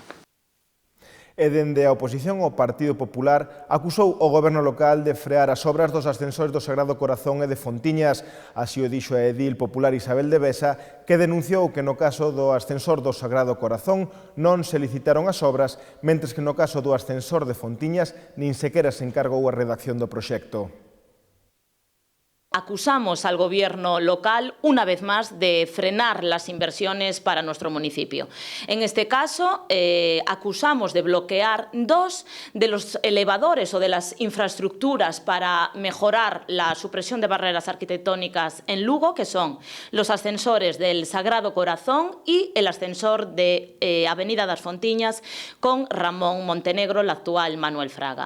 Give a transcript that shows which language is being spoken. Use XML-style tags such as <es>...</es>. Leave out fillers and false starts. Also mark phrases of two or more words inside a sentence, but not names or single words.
<gl>E dende a oposición, o Partido Popular acusou o goberno local de frear as obras dos ascensores do Sagrado Corazón e de Fontiñas. Así o dixo a edil popular Isabel de Besa, que denunciou que no caso do ascensor do Sagrado Corazón non se licitaron as obras, mentres que no caso do ascensor de Fontiñas nin sequera se encargou a redacción do proxecto.</gl> <es>Acusamos al gobierno local, una vez más, de frenar las inversiones para nuestro municipio. En este caso, acusamos de bloquear 2 de los elevadores o de las infraestructuras para mejorar la supresión de barreras arquitectónicas en Lugo, que son los ascensores del Sagrado Corazón y el ascensor de Avenida das Fontiñas con Ramón Montenegro, el actual Manuel Fraga.</es>